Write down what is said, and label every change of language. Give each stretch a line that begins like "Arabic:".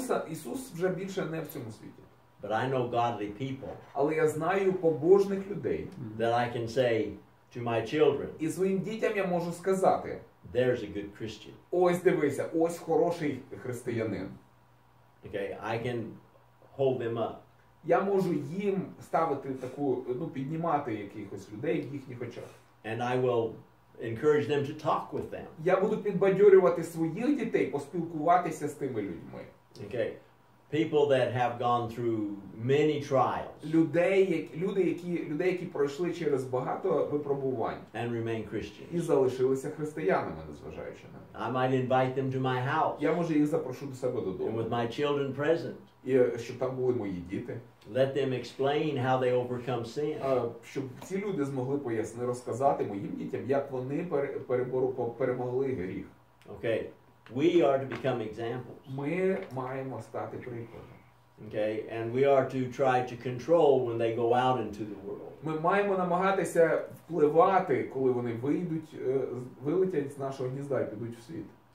Ukrainian: Ісус вже більше не в цьому світі.
English: but I know godly people
Ukrainian: Але я знаю побожних людей.
English: that I can say to my children,
Ukrainian: І своїм дітям я можу сказати:
English: there's a good Christian.
Ukrainian: ось дивися, ось хороший християнин.
English: Okay, I can hold them up.
Ukrainian: Я можу їм ставити піднімати якихось людей в їхніх очах.
English: And I will encourage them to talk with them.
Ukrainian: Я буду підбадьорювати своїх дітей поспілкуватися з тими людьми.
English: Okay, people that have gone through many trials
Ukrainian: Людей, які пройшли через багато випробувань
English: and remain
Ukrainian: і
English: Christians.
Ukrainian: залишилися християнами, незважаючи на це.
English: I might invite them to my house,
Ukrainian: Я, може, їх запрошу до себе
English: and
Ukrainian: додому,
English: with my children present,
Ukrainian: і щоб там були мої діти,
English: let them explain how they overcome sin.
Ukrainian: щоб ці люди змогли розказати моїм дітям, як вони перемогли гріх.
English: Okay, we are to become examples.
Ukrainian: Ми маємо стати прикладом.
English: Okay, and we are to try to control when they go out into the world.
Ukrainian: Ми маємо намагатися впливати, коли вони вилетять з нашого гнізда і підуть в світ.